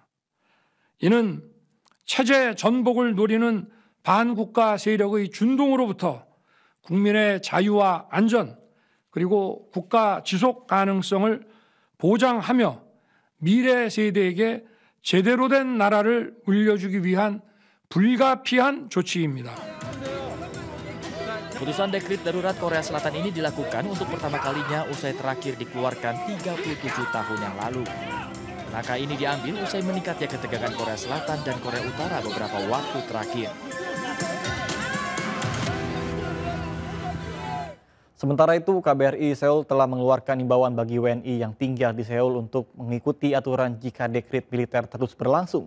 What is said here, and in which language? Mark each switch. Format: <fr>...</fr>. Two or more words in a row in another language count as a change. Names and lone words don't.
<ko>이는 체제 전복을 노리는 반국가 세력의 준동으로부터 국민의 자유와 안전, 그리고 국가 지속 가능성을 보장하며 미래 세대에게 제대로 된 나라를 물려주기 위한 불가피한 조치입니다.</ko> <id>Putusan dekret darurat Korea Selatan ini dilakukan untuk pertama kalinya usai terakhir dikeluarkan 37 tahun yang lalu. Langkah ini diambil usai meningkatnya ketegangan Korea Selatan dan Korea Utara beberapa waktu terakhir. Sementara itu, KBRI Seoul telah mengeluarkan imbauan bagi WNI yang tinggal di Seoul untuk mengikuti aturan jika dekret militer terus berlangsung.</id>